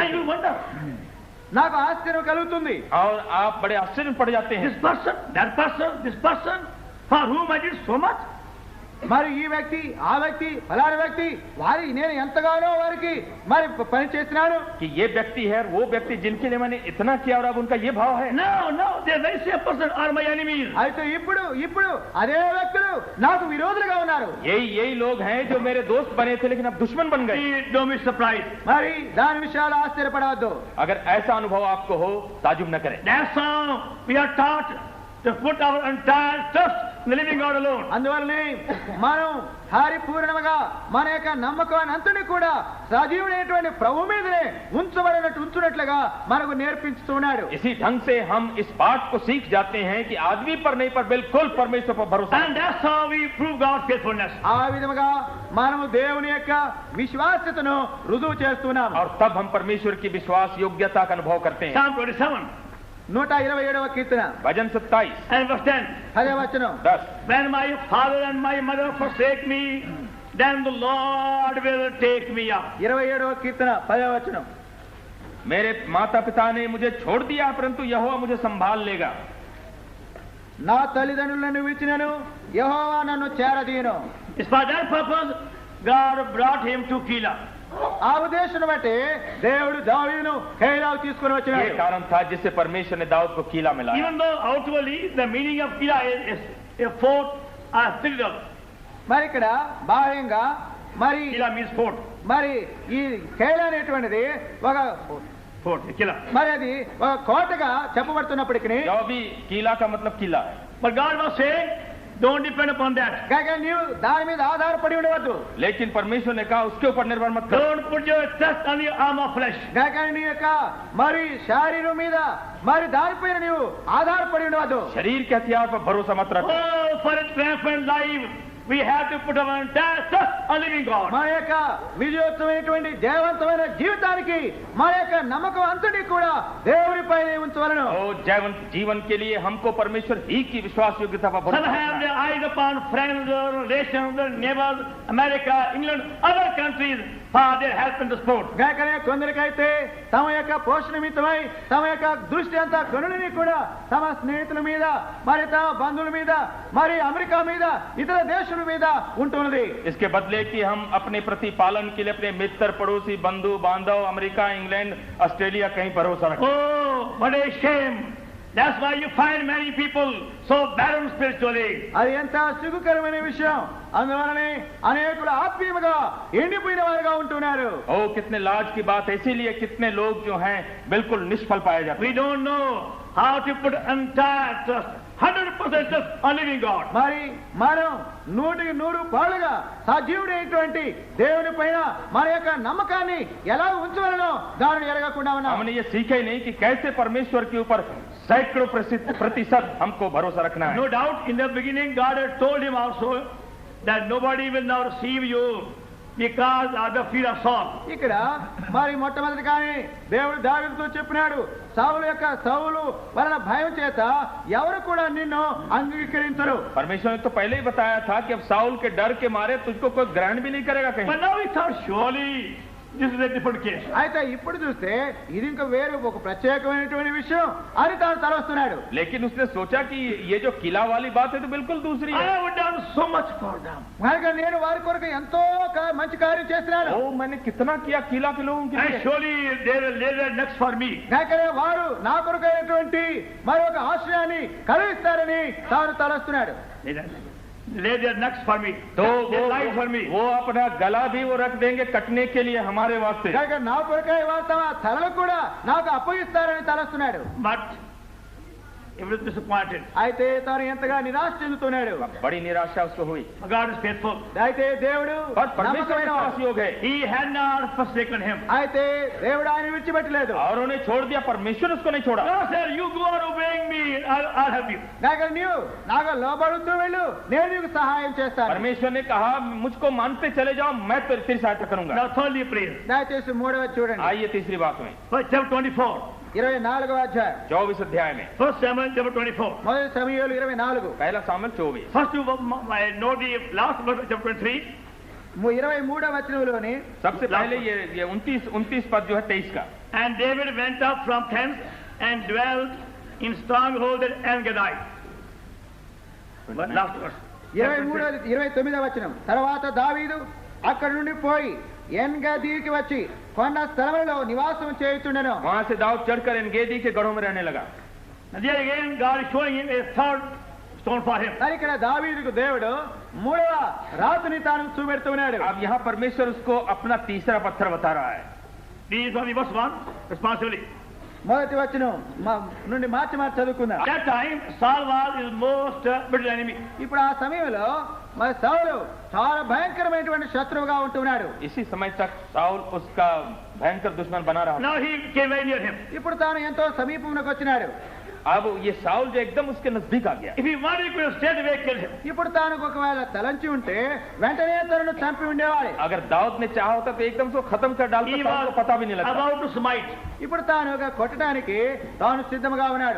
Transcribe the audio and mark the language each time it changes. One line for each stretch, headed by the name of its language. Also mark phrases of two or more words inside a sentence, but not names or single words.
English: And you
Hindi: हैं.
English: wonder,
Telugu: నాకు ఆశ్చర్యం కలుగుతుంది.
Hindi: और आप बड़े आश्चर्य में पड़ जाते हैं.
English: this person, that person, this person, for whom I did so much.
Telugu: మరి ఈ వ్యక్తి ఆ వ్యక్తి ఫలానా వ్యక్తి వారి నేను ఎంతగానో వారికి మరి పని చేస్తున్నాను
Hindi: कि ये व्यक्ति है वो व्यक्ति जिनके लिए मैंने इतना किया और अब उनका ये भाव है।
English: No, they very same person are my enemies.
Telugu: అయితే ఇప్పుడు అదే వ్యక్తులు నాకు విరోధులుగా ఉన్నారు.
Hindi: यही लोग हैं जो मेरे दोस्त बने थे लेकिन अब दुश्मन बन गए।
English: Don't be surprised.
Telugu: మరి దాని విషయాలు ఆశ్చర్యపడవద్దు.
Hindi: अगर ऐसा अनुभव आपको हो ताजुब न करें।
English: That's how we are taught to put our entire trust in the living God alone.
Telugu: అందువల్లనే మనం పరిపూర్ణంగా మన యొక్క నమ్మకాన్ని అంతని కూడా సజీవుడైనటువంటి ప్రభు మీదనే ఉంచునట్లుగా మనకు నేర్పిస్తున్నాడు.
Hindi: इसी ढंग से हम इस बात को सीख जाते हैं कि आदमी पर नहीं पर बिल्कुल परमेश्वर पर भरोसा।
English: And that's how we prove God's faithfulness.
Telugu: ఆ విధముగా మనము దేవుని యొక్క విశ్వాస్యతను రుజువు చేస్తున్నాము.
Hindi: और तब हम परमेश्वर की विश्वास योग्यता का अनुभव करते हैं।
English: Psalm 27
Telugu: 127వ కీర్తన
Hindi: भजन 27
English: and verse 10.
Telugu: 10వ వచనం. 10
English: When my father and my mother forsake me, then the Lord will take me up.
Telugu: 27వ కీర్తన 10వ వచనం.
Hindi: मेरे माता पिता ने मुझे छोड़ दिया परंतु यहोवा मुझे संभाल लेगा।
Telugu: నా తల్లిదండ్రులను విడిచినను యెహోవా నన్ను చేరదీయును.
English: It's for that purpose God brought him to Keilah.
Telugu: ఆ ఉద్దేశం బట్టి దేవుడు దావీదును కైలాకు తీసుకొని
Hindi: ये
Telugu: వచ్చినాడు.
Hindi: कारण था जिससे परमेश्वर ने दाऊद को कीला में लाया।
English: Even though outwardly the meaning of Keilah is a fort or citadel.
Telugu: మరి ఇక్కడ బాహ్యంగా మరి
English: Keilah means fort.
Telugu: మరి ఈ కైలా అనేటువంటిది ఒక
English: Fort, Keilah.
Telugu: మరి అది ఒక కోటగా చెప్పబడుతున్నప్పటికీ
Hindi: जो भी कीला का मतलब किला है।
English: But God was saying, don't depend upon that.
Telugu: కాగా నీవు దాని మీద ఆధారపడి ఉండవద్దు.
Hindi: लेकिन परमेश्वर ने कहा उसके ऊपर निर्भर मत करो।
English: Don't put your trust on the arm of flesh.
Telugu: కాగా నీ యొక్క మరి శరీరం మీద మరి దానిపైన నీవు ఆధారపడి ఉండవద్దు.
Hindi: शरीर के हथियार पर भरोसा मत रखो।
English: Oh, for a triumphant life, we have to put our entire trust on living God.
Telugu: మన యొక్క విజయోత్తమైనటువంటి జయవంతమైన జీవితానికి మన యొక్క నమ్మకం అంతటి కూడా దేవునిపై ఉంచవలను.
Hindi: जीवन के लिए हमको परमेश्वर ही की विश्वास योग्यता पर
English: Some
Hindi: भरोसा
English: have
Hindi: रखना
English: their
Hindi: है।
English: eyes upon friends, relations, neighbors, America, England, other countries for their help and support.
Telugu: గాకనే కొందరికైతే తమ యొక్క పోషణ నిమిత్తమై తమ యొక్క దృష్టి అంతా గనులని కూడా తమ స్నేహితుల మీద మరి తమ బంధువుల మీద మరి అమెరికా మీద ఇతర దేశాల మీద ఉంటున్నది.
Hindi: इसके बदले कि हम अपने प्रतिपालन के लिए अपने मित्र पड़ोसी बंधु बांधव अमेरिका इंग्लैंड ऑस्ट्रेलिया कहीं भरोसा रखें।
English: Oh, what a shame. That's why you find many people so barren spiritually.
Telugu: అది ఎంత సిగ్గుకరమైన విషయం. అందువలనే అనేకులు ఆత్మీయంగా ఎండిపోయిన వారుగా ఉంటున్నారు.
Hindi: ओ कितने लाज की बात है। इसीलिए कितने लोग जो हैं बिल्कुल निष्फल पाए जाते
English: We
Hindi: हैं।
English: don't know how to put entire trust, 100% trust on living God.
Telugu: మరి మనం 100% సజీవుడైనటువంటి దేవుని పైన మన యొక్క నమ్మకాన్ని ఎలా ఉంచవలనో దానిని ఎరగకుండా ఉన్నాం.
Hindi: हमने ये सीखा ही नहीं कि कैसे परमेश्वर के ऊपर सैकड़ों प्रतिशत हमको भरोसा रखना है।
English: No doubt in the beginning God had told him also that nobody will now receive you because of the fear of Saul.
Telugu: ఇక్కడ మరి మొట్టమొదటిగానే దేవుడు దావీదుతో చెప్పినాడు, సౌలు వలన భయం చేత ఎవరు కూడా నిన్ను అంగీకరించరు.
Hindi: परमेश्वर ने तो पहले ही बताया था कि अब साउल के डर के मारे तुझको कोई ग्रहण भी नहीं करेगा कहीं।
English: But now he thought surely this is a different case.
Telugu: అయితే ఇప్పుడు చూస్తే ఇది ఇంకా వేరే ఒక ప్రత్యేకమైనటువంటి విషయం అని తాను తలస్తున్నాడు.
Hindi: लेकिन उसने सोचा कि ये जो किला वाली बात है तो बिल्कुल दूसरी
English: I
Hindi: है।
English: have done so much for them.
Telugu: కనుక నేను వారి కొరకు ఎంతో మంచి కార్యం చేస్తున్నాను.
Hindi: ओ मैंने कितना किया किला के लोगों के
English: And
Hindi: लिए।
English: surely they will lay their necks for me.
Telugu: కనుక వారు నా కొరకు అయినటువంటి మరి ఒక ఆశ్రయాన్ని కలిగిస్తారని తాను తలస్తున్నాడు.
English: Lay their necks for me.
Hindi: तो
English: They lie for me.
Hindi: वो अपना गला भी वो रख देंगे कटने के लिए हमारे वास्ते।
Telugu: కనుక నా కొరకై వారు తమ తలలు కూడా నాకు అప్పగిస్తారని తలస్తున్నాడు.
English: But he was disappointed.
Telugu: అయితే తాను ఎంతగా నిరాశ చెందుతున్నాడు.
Hindi: बड़ी निराशा उसको हुई।
English: God is faithful.
Telugu: అయితే దేవుడు
Hindi: पर परमेश्वर
Telugu: నమ్మకమైన
Hindi: विश्वास
Telugu: వాడు.
Hindi: योग्य है
English: He had not forsaken him.
Telugu: అయితే దేవుడు ఆయన విడిచిపెట్టలేదు.
Hindi: और उन्हें छोड़ दिया, परमेश्वर उसको नहीं छोड़ा।
English: God said, you go on obeying me, I'll help you.
Telugu: కనుక నీవు నాకు లోబడుతూ వెళ్ళు, నేను నీకు సహాయం చేస్తాను.
Hindi: परमेश्वर ने कहा मुझको मानते चले जाओ, मैं तेरी सहायता करूंगा।
English: Now thirdly praise.
Telugu: దయచేసి 3వ చూడండి.
Hindi: आइए तीसरी बात में,
English: First chapter 24.
Telugu: 24వ అధ్యాయం.
Hindi: 24 अध्याय में।
English: First Samuel chapter 24.
Telugu: మొదటి సమూయేలు 24.
Hindi: पहला सामुएल 24।
English: First you know the last verse of chapter 23.
Telugu: 23వ వచనంలోని
Hindi: सबसे पहले ये 29 पद जो है 23 का।
English: And David went up from thence and dwelt in stronghold at En-Gedi. Last verse.
Telugu: 29వ వచనం. తర్వాత దావీదు అక్కడి నుండి పోయి ఎన్గదీకి వచ్చి కొండ స్థలములలో నివాసం చేయుచుండెను.
Hindi: वहां से दाऊद चढ़कर एनगेदी के गढ़ों में रहने लगा.
English: And there again God is showing him a third stone for him.
Telugu: మరి ఇక్కడ దావీదుకు దేవుడు 3వ రాతిని తాను చూపెడుతున్నాడు.
Hindi: अब यहाँ परमेश्वर उसको अपना तीसरा पत्थर बता रहा है.
English: This is only verse 1 responsibly.
Telugu: మొదటి వచనం నుండి మార్చి చదువుకుందాం.
English: At that time Saul was his most bitter enemy.
Telugu: ఇప్పుడు ఆ సమయంలో మరి సౌలు చాలా భయంకరమైనటువంటి శత్రువుగా ఉంటున్నాడు.
Hindi: इसी समय तक साउल उसका भयंकर दुश्मन बना रहा.
English: Now he came very near him.
Telugu: ఇప్పుడు తాను ఎంతో సమీపంలోకి వచ్చినాడు.
Hindi: अब ये साउल जो एकदम उसके नजदीक आ गया.
English: If he wanted, he could have straight away killed him.
Telugu: ఇప్పుడు తాను ఒకవేళ తలంచి ఉంటే వెంటనే తనను చంపి ఉండేవాడు.
Hindi: अगर दाऊद ने चाहा होता तो एकदम से खत्म कर डालता,
English: He
Hindi: साउल को पता भी नहीं
English: was
Hindi: लगता.
English: about to smite,
Telugu: ఇప్పుడు తాను కొట్టడానికి తాను సిద్ధంగా ఉన్నాడు.